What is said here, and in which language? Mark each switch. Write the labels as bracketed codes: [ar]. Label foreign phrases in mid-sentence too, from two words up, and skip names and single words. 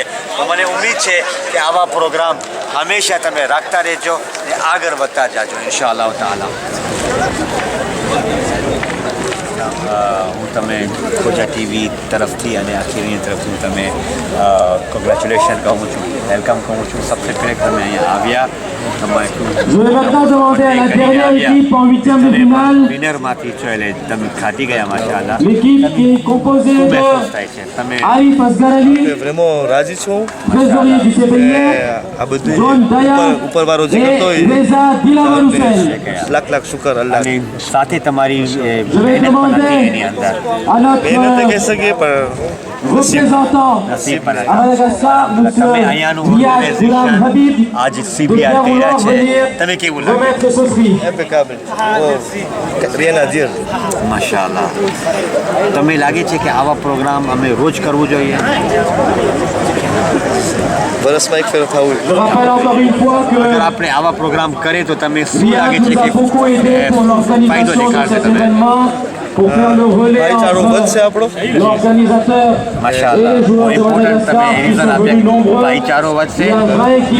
[gu] તો મને ઉમ્મીદ છે કે આવા પ્રોગ્રામ હંમેશા તમે રાખતા રહેજો ને આગળ વધતા જાજો [ar] إن شاء الله تعالى. [gu] હું તમે ખોજા ટીવી તરફથી અને આખી દુનિયા તરફથી હું તમે કોંગ્રેચ્યુલેશન કહું છું, વેલકમ કહું છું. સૌથી પહેલે તમે અહીંયા આવ્યા. [fr] Je vais maintenant demander à la dernière équipe en huitième de finale. [gu] વિનરમાંથી છો એટલે તમે ખાટી ગયા માશાઅલ્લાહ. [fr] L'équipe qui est composée [gu] શું [fr] de [gu] મહેસૂસ થાય છે? તમે [fr] Arif Asghar Ali, [gu] vraiment રાજી છું. [fr] trésorier du CBI, [gu] આ બધું [fr] John Daya [gu] ઉપરવાળો જે કરતો [fr] et [gu] હોય [fr] Reza Dilawar Hussein. [gu] લાખ શુકર અલ્લાહ. અને સાથે તમારી [fr] Je vais [gu] મહેનત પણ [fr] demander [gu] હતી એની અંદર. [fr] à notre [gu] મહેનત કહી શકીએ પણ [fr] représentant [gu] નસીબ પણ [fr] à [gu] હતા. [fr] Madagascar, [gu] તમે [fr] M. [gu] અહીંયાનું [fr] Riyad Ghulam Habib, [gu] આજે [fr] de CBR bien [gu] કર્યા [fr] vouloir [gu] છે. [fr] venir [gu] તમે કેવું લાગે? [fr] remettre ce prix. impeccable. rien à dire. [gu] માશાઅલ્લાહ. તમે લાગે છે કે આવા પ્રોગ્રામ અમે રોજ કરવું જોઈએ? વરસમાં એક ફેર થવું [fr] Je rappelle encore une fois que [gu] અગર આપણે આવા પ્રોગ્રામ કરીએ તો તમે શું [fr] Riyad [gu] લાગે છે [fr] nous a [gu] કે [fr] beaucoup aidé pour [gu] ફાયદો [fr] l'organisation de [gu] દેખાડશે [fr] cet [gu] તમે [fr] événement, pour faire le relais [gu] ભાઈચારો વધશે [fr] entre [gu] આપણો [fr] l'organisateur et [gu] માશાઅલ્લાહ [fr] les joueurs de [gu] ઇમ્પોર્ટન્ટ તમે [fr] Madagascar qui [gu] રીઝન [fr] sont [gu] આપ્યા [fr] venus [gu] કે [fr] nombreux. [gu] ભાઈચારો વધશે [fr] Il y a un vrai équipe.